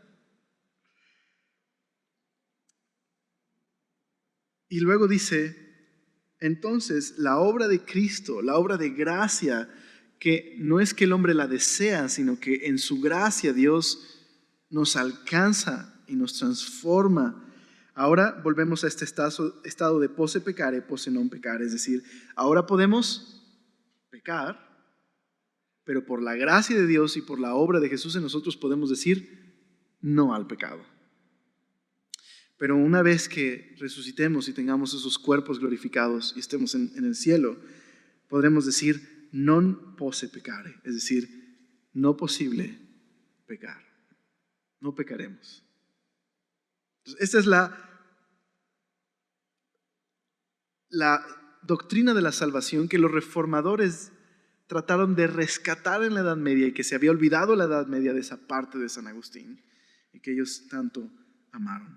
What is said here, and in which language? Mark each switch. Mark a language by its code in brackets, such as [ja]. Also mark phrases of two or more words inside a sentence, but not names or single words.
[es] Y luego dice, entonces la obra de Cristo, la obra de gracia, que no es que el hombre la desea, sino que en su gracia Dios nos alcanza y nos transforma. Ahora volvemos a este estado de [la] posse peccare, posse non peccare, [es] es decir, ahora podemos pecar, pero por la gracia de Dios y por la obra de Jesús en nosotros podemos decir no al pecado. Pero una vez que resucitemos y tengamos esos cuerpos glorificados y estemos en el cielo, podremos decir [la] non posse peccare, [es] es decir, no posible pecar. No pecaremos. Entonces, esta es la doctrina de la salvación que los reformadores trataron de rescatar en la Edad Media y que se había olvidado en la Edad Media de esa parte de San Agustín y que ellos tanto amaron.